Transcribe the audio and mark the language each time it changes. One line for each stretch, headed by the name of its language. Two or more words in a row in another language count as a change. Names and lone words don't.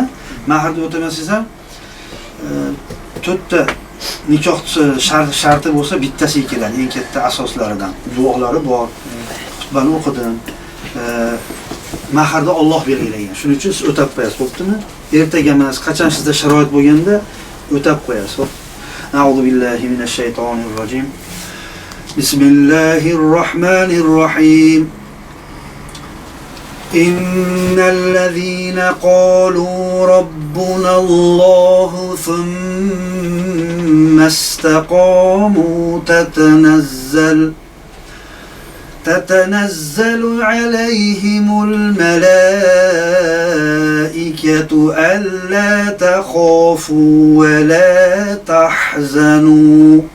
Uzbek: Mahr deb o'tamasangiz ham to'rtta nikoh sharti bo'lsa bittasiga keladi, eng katta asoslaridan. Duolari bor. xutbani o'qidim. Maharda Alloh belgilagan. Shuning uchun siz o'tab qo'yasiz, xo'pmi? Ertaga emas, qachon sizda sharoit bo'lganda o'tab qo'yasiz. Xo'p.
Arabic: أعوذ بالله من الشيطان الرجيم. بسم الله الرحمن الرحيم. إن الذين قالوا ربنا الله ثم استقاموا تتنزل عليهم الملائكة ألا تخافوا ولا تحزنوا